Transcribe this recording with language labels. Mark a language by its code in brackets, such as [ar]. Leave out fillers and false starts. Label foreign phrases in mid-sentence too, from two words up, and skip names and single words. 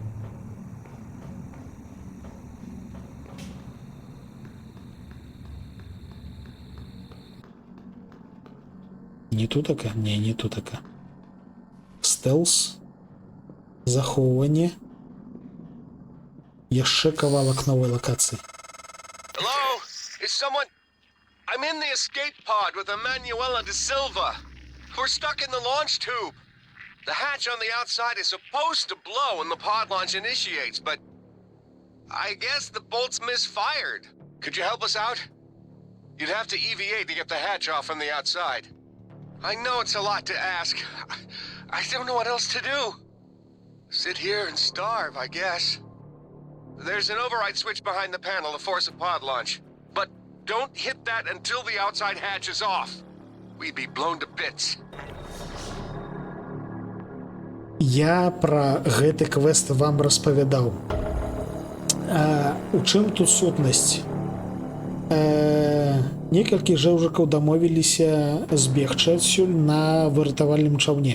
[be] Не тутака? Не тутака. Стелс. Захоўванне. Яшчэ кавалак новай лакацыі. [en] Hello? Is someone... I'm in the escape pod with Emanuela de Silva. We're stuck in the launch tube. The hatch on the outside is supposed to blow when the pod launch initiates, but I guess the bolts misfired. Could you help us out? You'd have to EVA to get the hatch off from the outside. I know it's a lot to ask. I don't know what else to do. Sit here and starve, I guess. There's an override switch behind the panel to force a pod launch. But don't hit that until the outside hatch is off. We'd be blown to bits. [be] Я пра гэты квест вам распавядаў. У чым тут сутнасць? Некалькі жэўжыкаў дамовіліся збегчы адсюль на выратавальным чаўне.